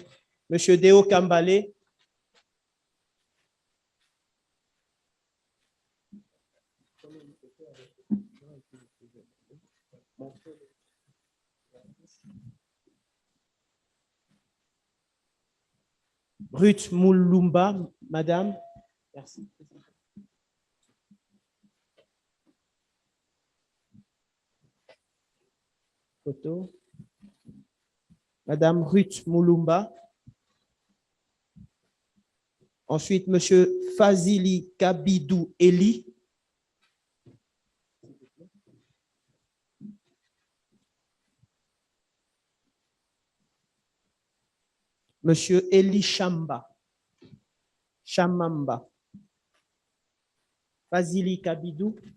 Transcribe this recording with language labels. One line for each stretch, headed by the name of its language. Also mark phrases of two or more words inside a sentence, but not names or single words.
French: Monsieur Deo Kambale. Ruth Moulumba, madame. Merci. Photo. Madame Ruth Moulumba. Ensuite, Monsieur Fazili Kabidou Eli. Monsieur Eli Chamamba. Fazili Kabidou.